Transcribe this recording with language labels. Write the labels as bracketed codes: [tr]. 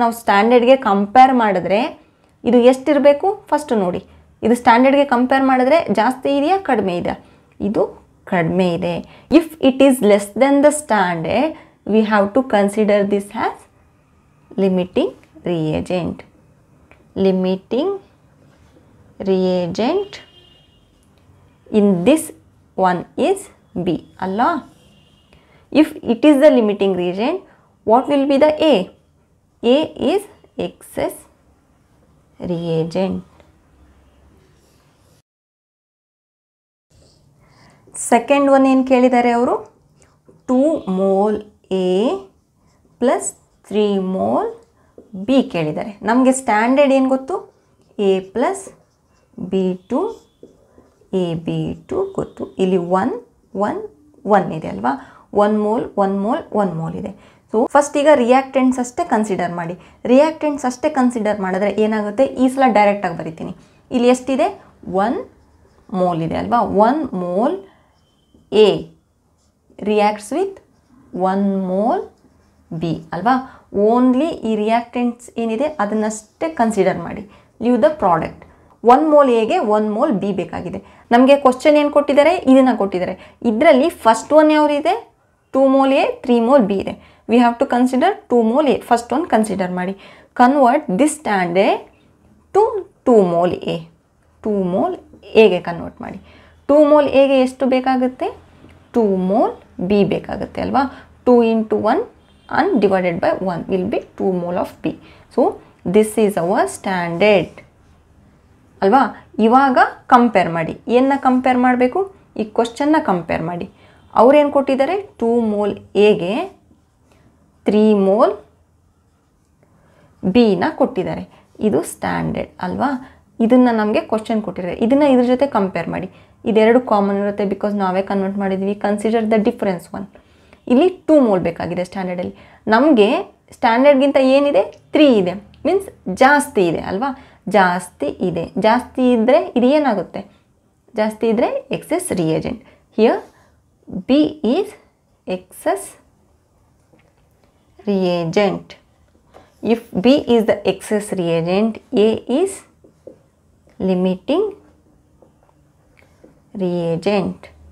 [kn] ನಾವು ಸ್ಟ್ಯಾಂಡರ್ಡ್ಗೆ ಕಂಪೇರ್ ಮಾಡಿದ್ರೆ ಇದು ಎಷ್ಟಿರಬೇಕು ಫಸ್ಟ್ ನೋಡಿ. ಇದು ಸ್ಟ್ಯಾಂಡರ್ಡ್ಗೆ ಕಂಪೇರ್ ಮಾಡಿದ್ರೆ ಜಾಸ್ತಿ ಇದೆಯಾ ಕಡಿಮೆ ಇದೆಯಾ, ಇದು ಕಡಿಮೆ ಇದೆ. [en] If it is less than the standard, we have to consider this as limiting reagent. Limiting reagent in this one is B Allah. If it is the limiting reagent, what will be the A? A is excess reagent. Second one [kn] ಏನು ಕೇಳಿದ್ದಾರೆ ಅವರು, [en] 2 mole A plus 3 mole B ಕೇಳಿದ್ದಾರೆ. [kn] ನಮಗೆ standard ಏನು ಗೊತ್ತು, A plus B2 AB2 ಗೊತ್ತು. ಇಲ್ಲಿ 1 1 1 ಇದೆ ಅಲ್ವಾ. 1 ಮೋಲ್ 1 ಮೋಲ್ 1 ಮೋಲ್ ಇದೆ. ಸೊ ಫಸ್ಟ್ ಈಗ ರಿಯಾಕ್ಟೆಂಟ್ಸ್ ಅಷ್ಟೇ ಕನ್ಸಿಡರ್ ಮಾಡಿ. ರಿಯಾಕ್ಟೆಂಟ್ಸ್ ಅಷ್ಟೇ ಕನ್ಸಿಡರ್ ಮಾಡಿದ್ರೆ ಏನಾಗುತ್ತೆ, ಈ ಸಲ ಡೈರೆಕ್ಟಾಗಿ ಬರಿತೀನಿ. ಇಲ್ಲಿ ಎಷ್ಟಿದೆ, 1 ಮೋಲ್ ಇದೆ ಅಲ್ವಾ. 1 mole A [en] reacts with [kn] 1 mole B ಅಲ್ವಾ. ಓನ್ಲಿ ಈ ರಿಯಾಕ್ಟೆಂಟ್ಸ್ ಏನಿದೆ ಅದನ್ನಷ್ಟೇ ಕನ್ಸಿಡರ್ ಮಾಡಿ. [en] Leave the product. [kn] 1 ಮೋಲ್ ಎಗೆ 1 ಮೋಲ್ ಬಿ ಬೇಕಾಗಿದೆ. ನಮಗೆ ಕ್ವಶನ್ ಏನು ಕೊಟ್ಟಿದ್ದಾರೆ, ಇದನ್ನು ಕೊಟ್ಟಿದ್ದಾರೆ. ಇದರಲ್ಲಿ ಫಸ್ಟ್ ಒನ್ ಯಾವುದಿದೆ, 2 ಮೋಲ್ ಎ 3 ಮೋಲ್ ಬಿ ಇದೆ. [en] We have to consider 2 mole A. [kn] First one consider ಮಾಡಿ. [en] Convert this standard to 2 mole A. [kn] 2 mole ಎಗೆ ಕನ್ವರ್ಟ್ ಮಾಡಿ. 2 ಮೋಲ್ ಎಗೆ ಎಷ್ಟು ಬೇಕಾಗುತ್ತೆ, 2 ಮೋಲ್ ಬಿ ಬೇಕಾಗುತ್ತೆ ಅಲ್ವಾ. [en] 2 × 1 and divided by 1 will be 2 mole of B. So this is our standard ಅಲ್ವಾ. [kn] ಇವಾಗ ಕಂಪೇರ್ ಮಾಡಿ. ಏನನ್ನ ಕಂಪೇರ್ ಮಾಡಬೇಕು, ಈ ಕ್ವಶನ್ನ ಕಂಪೇರ್ ಮಾಡಿ. ಅವ್ರೇನು ಕೊಟ್ಟಿದ್ದಾರೆ, 2 ಮೋಲ್ ಎಗೆ 3 ಮೋಲ್ ಬಿನ ಕೊಟ್ಟಿದ್ದಾರೆ. ಇದು ಸ್ಟ್ಯಾಂಡರ್ಡ್ ಅಲ್ವಾ. ಇದನ್ನು ನಮಗೆ ಕ್ವಶನ್ ಕೊಟ್ಟಿದ್ದಾರೆ, ಇದನ್ನು ಇದ್ರ ಜೊತೆ ಕಂಪೇರ್ ಮಾಡಿ. ಇದೆರಡು ಕಾಮನ್ ಇರುತ್ತೆ ಬಿಕಾಸ್ ನಾವೇ ಕನ್ವರ್ಟ್ ಮಾಡಿದ್ವಿ. [en] Consider the difference one. [kn] ಇಲ್ಲಿ 2 ಮೋಲ್ ಬೇಕಾಗಿದೆ ಸ್ಟ್ಯಾಂಡರ್ಡಲ್ಲಿ. ನಮಗೆ ಸ್ಟ್ಯಾಂಡರ್ಡ್ಗಿಂತ ಏನಿದೆ 3 ಇದೆ, ಮೀನ್ಸ್ ಜಾಸ್ತಿ ಇದೆ ಅಲ್ವಾ. ಜಾಸ್ತಿ ಇದೆ, ಜಾಸ್ತಿ ಇದ್ದರೆ ಇದು ಏನಾಗುತ್ತೆ, ಜಾಸ್ತಿ ಇದ್ದರೆ excess reagent. [en] Here B is excess reagent. If B is the excess reagent, A is limiting reagent.